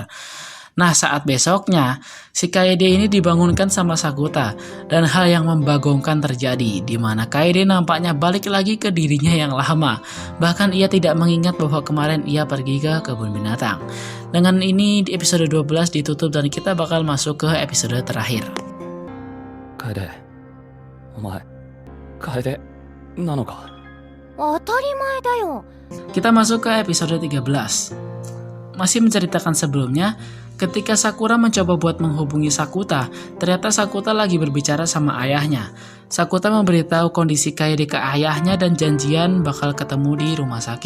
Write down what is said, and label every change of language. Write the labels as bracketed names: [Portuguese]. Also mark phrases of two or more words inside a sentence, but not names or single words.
[Indonesian] Nah, saat besoknya, si Kaede ini dibangunkan sama Sakuta, dan hal yang membagongkan terjadi, di mana Kaede nampaknya balik lagi ke dirinya yang lama. Bahkan ia tidak mengingat bahwa kemarin ia pergi ke kebun binatang. Dengan ini, di episode 12 ditutup dan kita bakal masuk ke episode terakhir. [Japanese] Kaede, omae, Kaede, nano ka? 当たり前だよ。 [Indonesian] Kita masuk ke episode 13. Masih menceritakan sebelumnya, ketika Sakura mencoba buat menghubungi Sakuta, ternyata Sakuta lagi berbicara sama ayahnya. Sakuta memberitahu kondisi Kaede ke ayahnya dan janjian bakal ketemu di rumah sakit.